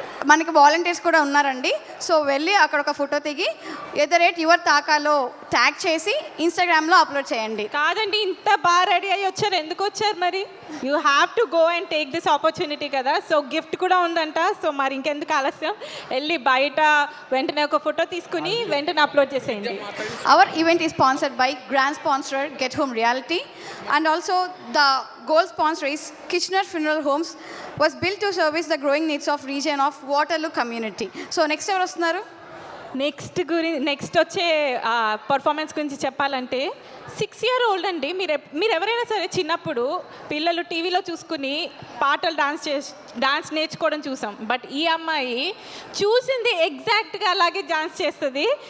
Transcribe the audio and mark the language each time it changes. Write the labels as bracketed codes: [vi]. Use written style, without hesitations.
[te] మనకి వాలంటీర్స్ కూడా ఉన్నారండి. సో వెళ్ళి అక్కడ ఒక ఫోటో దిగి @yuvartakaలో ట్యాగ్ చేసి ఇన్స్టాగ్రామ్లో అప్లోడ్ చేయండి. కాదండి, ఇంత బాగా రెడీ అయ్యి వచ్చారు, ఎందుకు వచ్చారు మరి? [en] you have to go and take this opportunity [te] కదా. సో గిఫ్ట్ కూడా ఉందంట. సో మరి ఇంకెందుకు ఆలస్యం, వెళ్ళి బయట వెంటనే ఒక ఫోటో తీసుకుని వెంటనే అప్లోడ్ చేసేయండి. [en] Our event is sponsored by grand sponsor get home reality and also the goal sponsor is Kitchener Funeral Homes was built to service the growing needs of region of Waterloo community. So next [te] ఎవరు వస్తున్నారు? Next వచ్చే performance గురించి చెప్పాలంటే [en] 6 year old [te] అండి. మీరు ఎవరైనా సరే చిన్నప్పుడు పిల్లలు టీవీలో చూసుకుని పాటలు డాన్స్ నేర్చుకోవడం చూసాం. బట్ ఈ అమ్మాయి చూసింది ఎగ్జాక్ట్గా అలాగే డాన్స్ చేస్తుంది.